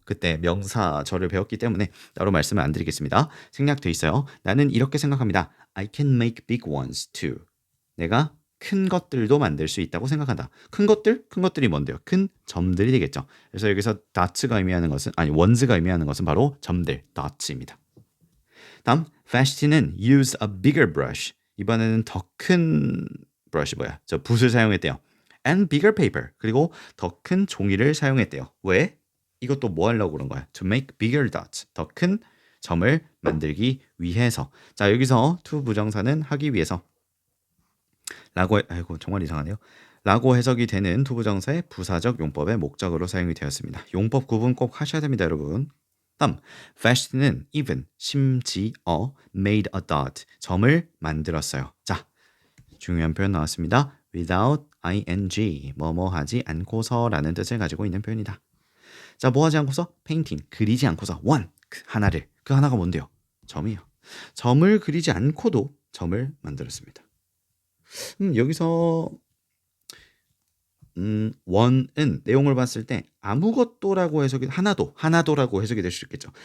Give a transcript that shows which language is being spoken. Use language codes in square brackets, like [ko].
[ko] 그때 명사절을 배웠기 때문에 따로 말씀을 안 드리겠습니다. 생략돼 있어요. 나는 이렇게 생각합니다. [en] I can make big ones too. [ko] 내가 큰 것들도 만들 수 있다고 생각한다. 큰 것들? 큰 것들이 뭔데요? 큰 점들이 되겠죠. 그래서 여기서 dots가 의미하는 것은 ones가 의미하는 것은 바로 점들, dots입니다. 다음 [en] Vashti는 use a bigger brush. [ko] 이번에는 더 큰 brush 저 붓을 사용했대요. [en] And bigger paper. [ko] 그리고 더 큰 종이를 사용했대요. 왜? 이것도 뭐 하려고 그런 거야? [en] To make bigger dots. [ko] 더 큰 점을 만들기 위해서. 자, 여기서 to 부정사는 하기 위해서. 아이고 정말 이상하네요. 라고 해석이 되는 to 부정사의 부사적 용법의 목적으로 사용이 되었습니다. 용법 구분 꼭 하셔야 됩니다, 여러분. 다음, [en] Vashti는 even, [ko] 심지어 [en] made a dot. [ko] 점을 만들었어요. 자, 중요한 표현 나왔습니다. without ing, 뭐뭐 하지 않고서라는 뜻을 가지고 있는 표현이다. 자, 뭐 하지 않고서? painting, 그리지 않고서 one, 하나를. 그 하나가 뭔데요? 점이요. 점을 그리지 않고도 점을 만들었습니다. 여기서 원은 내용을 봤을 때 아무것도라고 해석이 하나도라고 해석이 될 수 있겠죠.